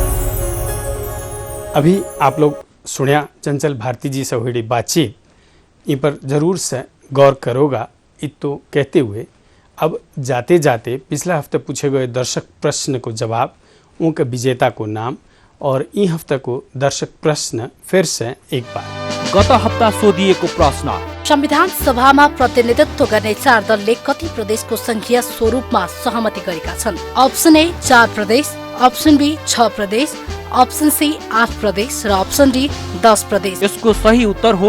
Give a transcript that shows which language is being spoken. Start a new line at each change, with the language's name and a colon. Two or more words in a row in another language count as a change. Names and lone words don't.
Hindi: अभी आप लोग सुनिया चंचल भारती जी से हुई बातचीत, इन पर जरूर से गौर करोगा तो कहते हुए अब जाते जाते पिछला हफ्ते पूछे गए दर्शक प्रश्न को जवाब, उनके विजेता को नाम और ई हफ्ता को दर्शक प्रश्न फिर से एक बार।
Nepali: गत हप्ता सोधिएको प्रश्न, संविधान सभामा प्रतिनिधित्व गर्ने 4 दलले कति प्रदेशको संघीय स्वरूपमा सहमति गरेका छन्? अप्सन ए 4 प्रदेश, अप्सन बी 6 प्रदेश, ऑप्शन सी 8 प्रदेश र ऑप्शन डी 10 प्रदेश। यसको सही उत्तर हो